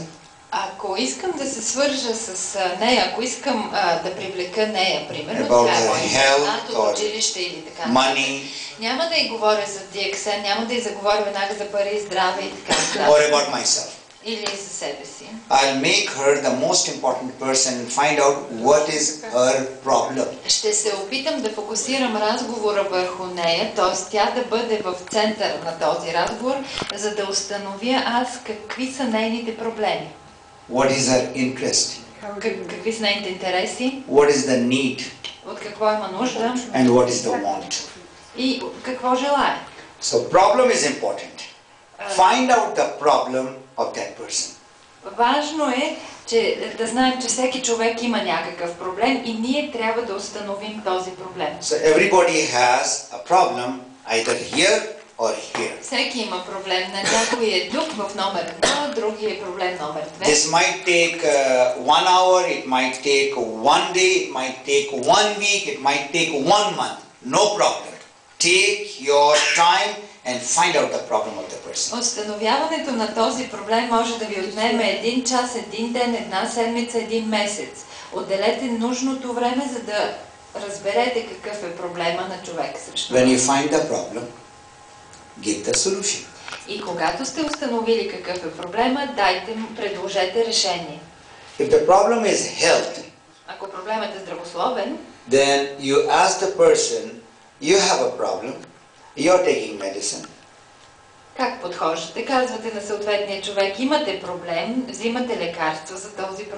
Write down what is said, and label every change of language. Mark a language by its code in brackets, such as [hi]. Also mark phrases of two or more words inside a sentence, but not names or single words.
[bg] Ако искам да се свържа с нея, ако искам да привлека нея, примерно, [en] About [bg] това е [en] her health [bg] от училище или така, [en] money, [bg] няма да й говоря за DXN, няма да й заговоря веднага за пари и здраве и така. [en] or about myself. [bg] Или за себе си. [en] I'll make her the most important person and find out what is her problem. [bg] Ще се опитам да фокусирам разговора върху нея, т.е. тя да бъде в центъра на този разговор, за да установя аз какви са нейните проблеми. [en] What is her interest? [bg] Какви са нейните интереси? [en] What is the need? [bg] От какво има нужда? [en] And what is the want? [bg] И какво желае? [en] So problem is important. Find out the problem of that person. [bg] Важно е, че да знаем, че всеки човек има някакъв проблем и ние трябва да установим този проблем. [en] So everybody has a problem either here or here. [bg] Всеки има проблем. На някой е тук в номер 1, другия е проблем номер 2. [en] This might take 1 hour, it might take 1 day, it might take 1 week, it might take 1 month. No problem. Take your time and find out the problem of the person. [bg] Установяването на този проблем може да ви отнеме 1 час, 1 ден, 1 седмица, 1 месец. Отделете нужното време, за да разберете какъв е проблема на човек срещу [en] When you [bg] вас. [en] find the problem, give the solution. [bg] И когато сте установили какъв е проблема, предложете решение. [en] If the problem is health, [bg] Ако проблемът е здравословен, [en] then you ask the person, you have a problem, you're taking medicine. [bg] как подхождате? Казвате на съответния човек, имате проблем, взимате лекарства за този проблем.